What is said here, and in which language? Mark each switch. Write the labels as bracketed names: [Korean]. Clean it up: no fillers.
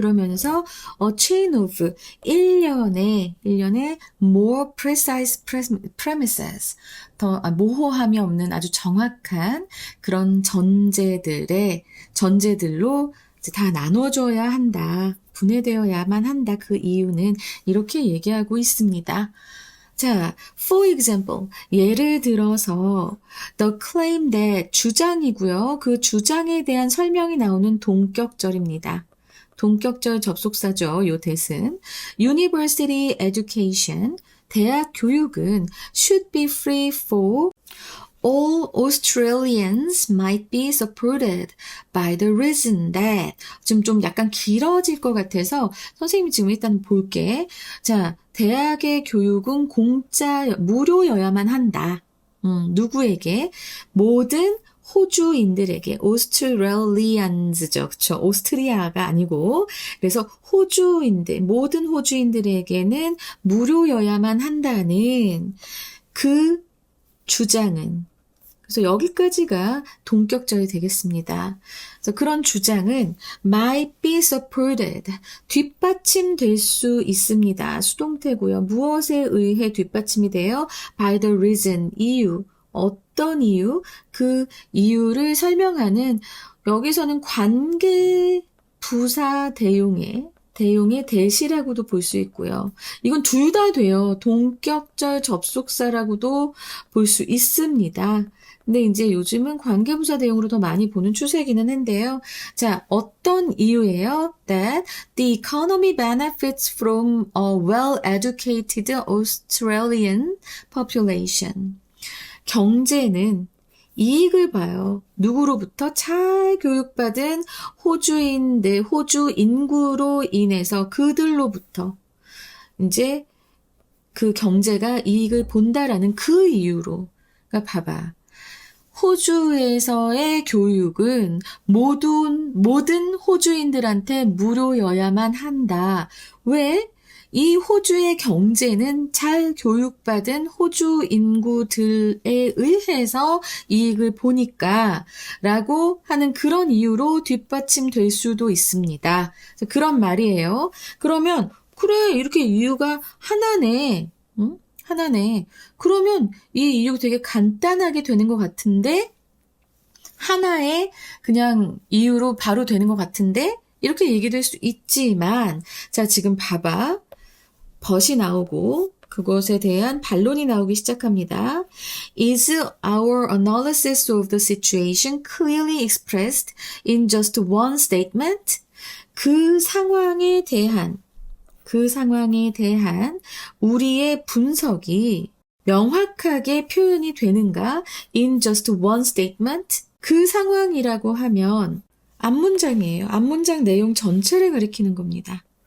[Korean] 그러면서 [English] a chain of [Korean] 일련의 [English] more precise premises [Korean] 더 모호함이 없는 아주 정확한 그런 전제들로 이제 다 나눠줘야 한다. 분해되어야만 한다. 그 이유는 이렇게 얘기하고 있습니다. [English] 자, for example, [Korean] 예를 들어서 [English] the claim that [Korean] 주장이고요. 그 주장에 대한 설명이 나오는 동격절입니다. 동격절 접속사죠. 요 대신 [English] University education, [Korean] 대학 교육은 [English] should be free for all Australians might be supported by the reason that [Korean] 좀 약간 길어질 것 같아서 선생님이 지금 일단 볼게. 자, 대학의 교육은 무료여야만 한다. 누구에게? 모든 호주인들에게, 오스트레일리안즈죠. 그쵸? 오스트리아가 아니고. 그래서 모든 호주인들에게는 무료여야만 한다는 그 주장은, 그래서 여기까지가 동격절이 되겠습니다. 그래서 그런 주장은 [English] might be supported, [Korean] 뒷받침될 수 있습니다. 수동태고요. 무엇에 의해 뒷받침이 돼요? [English] by the reason, [Korean] 이유. 어떤 이유? 그 이유를 설명하는, 여기서는 관계 부사 대용의 대시라고도 볼 수 있고요. 이건 둘 다 돼요. 동격절 접속사라고도 볼 수 있습니다. 근데 이제 요즘은 관계부사 대용으로 더 많이 보는 추세이기는 한데요. 자, 어떤 이유예요? [English] That the economy benefits from a well-educated Australian population. [Korean] 경제는 이익을 봐요. 누구로부터? 잘 교육받은 호주 인구로 인해서 그들로부터 이제 그 경제가 이익을 본다라는 그 이유로. 그러니까 봐봐. 호주에서의 교육은 모든 호주인들한테 무료여야만 한다. 왜? 이 호주의 경제는 잘 교육받은 호주 인구들에 의해서 이익을 보니까 라고 하는 그런 이유로 뒷받침될 수도 있습니다. 그런 말이에요. 그러면 그래 이렇게 이유가 하나네. 응? 하나네. 그러면 이 이유 되게 간단하게 되는 것 같은데 하나의 그냥 이유로 바로 되는 것 같은데 이렇게 얘기될 수 있지만 자 지금 봐봐. 벗이 나오고 그것에 대한 반론이 나오기 시작합니다. [English] Is our analysis of the situation clearly expressed in just one statement? [Korean] 그 상황에 대한 우리의 분석이 명확하게 표현이 되는가? [English] In just one statement? [Korean] 그 상황이라고 하면 앞문장이에요. 앞문장 내용 전체를 가리키는 겁니다.